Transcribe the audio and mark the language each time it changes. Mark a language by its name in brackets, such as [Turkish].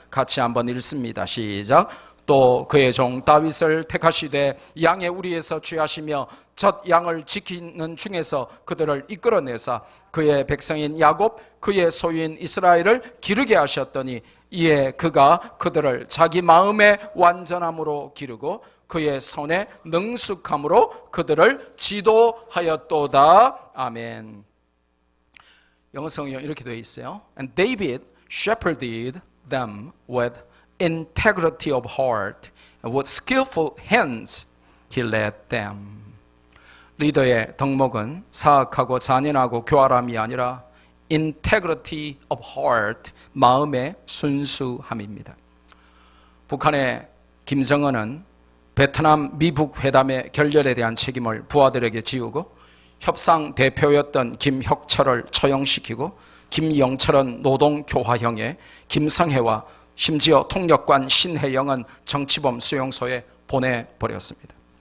[Korean] 같이 한번 읽습니다. 시작. 또 그의 종 다윗을 택하시되 양의 우리에서 취하시며 젖 양을 지키는 중에서 그들을 이끌어내사 그의 백성인 야곱 그의 소유인 이스라엘을 기르게 하셨더니 이에 그가 그들을 자기 마음의 완전함으로 기르고 그의 손의 능숙함으로 그들을 지도하였도다. 아멘. 영어 성경 이렇게 되어 있어요. [English] And David shepherded them with integrity of heart and with skillful hands he led them. [Korean] 리더의 덕목은 사악하고 잔인하고 교활함이 아니라 [English] integrity of heart, [Korean] 마음의 순수함입니다. 북한의 김정은은 베트남 미북 회담의 결렬에 대한 책임을 부하들에게 지우고 협상 대표였던 김혁철을 처형시키고 김영철은 노동교화형에 김성혜와 심지어 통역관 신혜영은 정치범 수용소에 보내버렸습니다.